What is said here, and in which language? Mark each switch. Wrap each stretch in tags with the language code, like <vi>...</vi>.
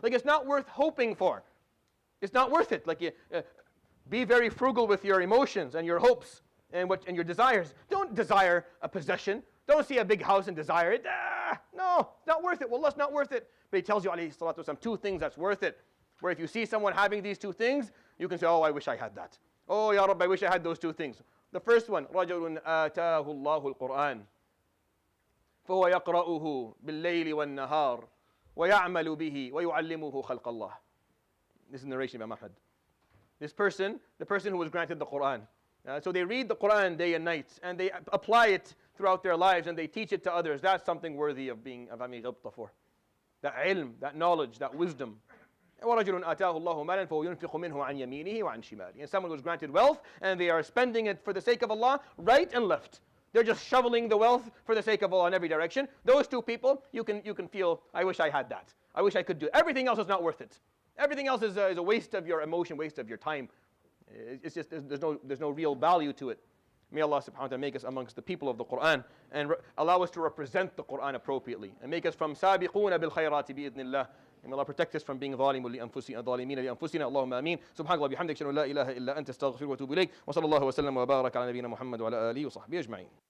<en>Like, it's not worth hoping for. It's not worth it. Like, be very frugal with your emotions and your hopes and your desires. Don't desire a possession. Don't see a big house and desire it. No, it's not worth it. Wallah, it's not worth it. But he tells you, alayhi salatu wasalam, two things that's worth it. Where if you see someone having these two things, you can say, oh, I wish I had that. Oh, Ya Rabbi, I wish I had those two things.</en> <ar>The first one, رَجُلٌ آتَاهُ اللَّهُ الْقُرْآنَ فهو يقرأه بالليل والنهار ويعمل به ويعلمه خلق الله.</ar> <en>This is narration by Ahmad. This person, the person who was granted the Quran. So they read the Quran day and night, and they apply it throughout their lives, and they teach it to others. That's something worthy of having ghibta for. That ilm, that knowledge, that wisdom.</en> <ar>وَرَجُلٌ آتَاهُ اللَّهُ مَالًا فَهُوَ يُنْفِقُ مِنْهُ عَنْ يَمِينِهِ وَعَنْ شِمَالِهِ.</ar> <en>And someone was granted wealth, and they are spending it for the sake of Allah, right and left. They're just shoveling the wealth for the sake of Allah in every direction. Those two people, you can feel, I wish I had that. I wish I could do it. Everything else is not worth it. Everything else is a waste of your emotion, waste of your time. It's just, there's no real value to it. May Allah subhanahu wa ta'ala make us amongst the people of the Quran and allow us to represent the Quran appropriately. And make us from</en> <ar>سابقون بالخيرات بإذن الله.</ar> <en>And may Allah protect us from being</en> <ar>ظالمين لأنفسنا اللهم آمين. سبحانك اللهم وبحمدك أشهد أن لا إله إلا أنت أستغفرك وأتوب إليك. وصلى الله وسلم وبارك على نبينا محمد وعلى آله وصحبه أجمعين.</ar>